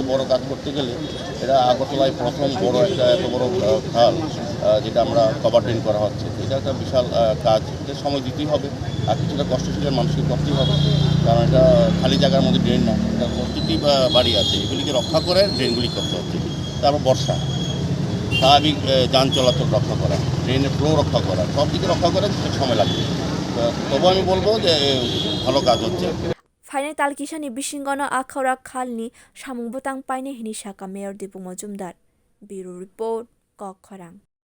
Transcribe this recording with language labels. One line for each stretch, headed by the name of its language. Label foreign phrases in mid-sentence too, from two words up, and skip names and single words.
Bangla: বড় কাজ করতে গেলে এটা আগরতলায় প্রথম বড় একটা এত বড় খাল যেটা আমরা
English: cover drain
Bangla: করা হচ্ছে, এটা একটা বিশাল কাজ, এটা সময় দিতেই হবে আর কিছুটা কষ্টশীলের মানুষকে করতেই হবে, কারণ এটা খালি জায়গার মধ্যে ড্রেন না, এটা প্রতিটি বাড়ি আছে, এগুলিকে রক্ষা করে ড্রেনগুলি করতে হচ্ছে। তারপর বর্ষা স্বাভাবিক যান চলাচল রক্ষা করা,
English: drain's flow
Bangla: রক্ষা করা, সব দিকে রক্ষা করে সময় লাগবে। তবু আমি বলবো যে ভালো কাজ হচ্ছে।
Bodo: फाइनाल तालकिसानि बिसिंगनो आखावरा खालनि सामुं बतां पाइने हिनि शाखा मेयर दीपक मजुमदार।
English: bureau report
Bodo: कखरां।